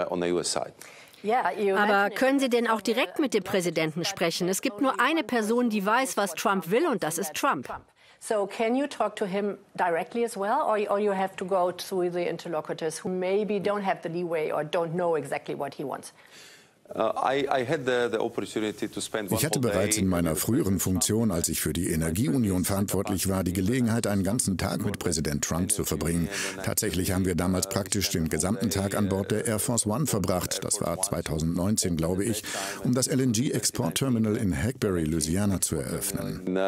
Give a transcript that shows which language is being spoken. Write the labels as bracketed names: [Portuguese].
[German] Aber können Sie denn auch direkt mit dem Präsidenten sprechen? Es gibt nur eine Person, die weiß, was Trump will, und das ist Trump. [English] So can you talk to him directly as well, or you have to go to the interlocutors who maybe don't have the leeway or don't know exactly what he wants? [German] Ich hatte bereits in meiner früheren Funktion, als ich für die Energieunion verantwortlich war, die Gelegenheit, einen ganzen Tag mit Präsident Trump zu verbringen. Tatsächlich haben wir damals praktisch den gesamten Tag an Bord der Air Force One verbracht. Das war 2019, glaube ich, um das LNG-Export-Terminal in Hackberry, Louisiana, zu eröffnen.